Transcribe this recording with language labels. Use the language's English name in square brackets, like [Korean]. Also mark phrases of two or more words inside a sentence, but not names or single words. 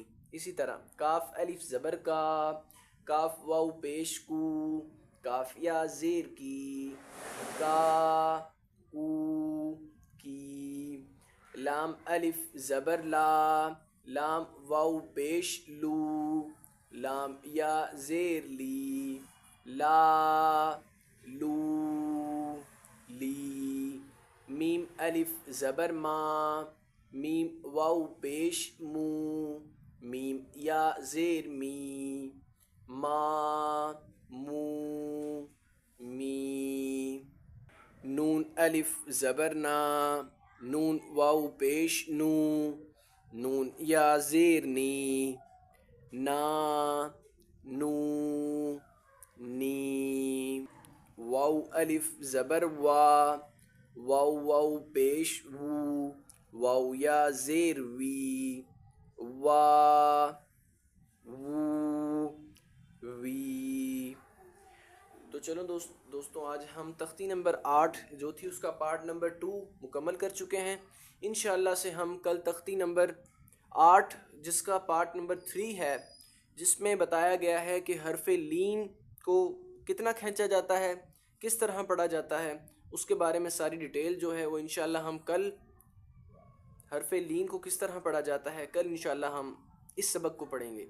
[Urdu] اسی طرح کاف الف زبر کا، کاف واو پیش کو، کاف یا زیر کی، کا کو کی۔ لام الف زبر لا، لام واو پیش لو، لام یا زیر لی، لا لو لی۔ میم الف زبر ما، میم واو پیش مو، میم یا زیر می، ما مو می۔ نون الف زبر نا، نون واو پیش نو، نون یا زیر نی، نا نو نی۔ واو الف زبر وا، واو واو پیش وو، واو یا زیر وی، وا وو وی۔ تو چلو دوستوں آج ہم تختی نمبر 8 جو تھی اس کا [English] part number [Urdu] 2 مکمل کر چکے ہیں۔ [Arabic] انشاءاللہ [Urdu] سے ہم کل تختی نمبر 8 جس کا [English] part number [Urdu] 3 ہے، جس میں بتایا گیا ہے کہ حرف لین کو کتنا کھینچا جاتا ہے، کس طرح پڑھا جاتا ہے، اس کے بارے میں ساری ڈیٹیل جو ہے وہ [Arabic] انشاءاللہ [Urdu] ہم کل حرف لین کو کس طرح پڑھا جاتا ہے کل [Arabic] انشاءاللہ [Urdu] ہم اس سبق کو پڑھیں گے.